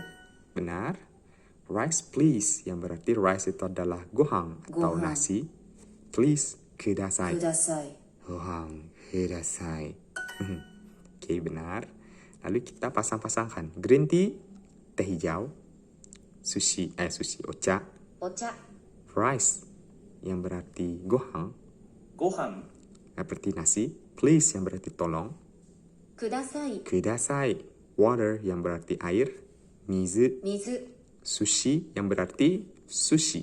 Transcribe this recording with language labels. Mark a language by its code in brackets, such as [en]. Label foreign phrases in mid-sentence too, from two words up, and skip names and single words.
[id] Benar. [en] Rice please [id] yang berarti rice itu adalah gohan atau Gohan. nasi. Please kudasai. Gohan kudasai. Oke, benar. Lalu kita pasang-pasangkan [en] green tea, [id] teh hijau, sushi ocha, rice yang berarti gohan berarti nasi, please yang berarti tolong, kudasai, water yang berarti air, mizu, sushi yang berarti sushi.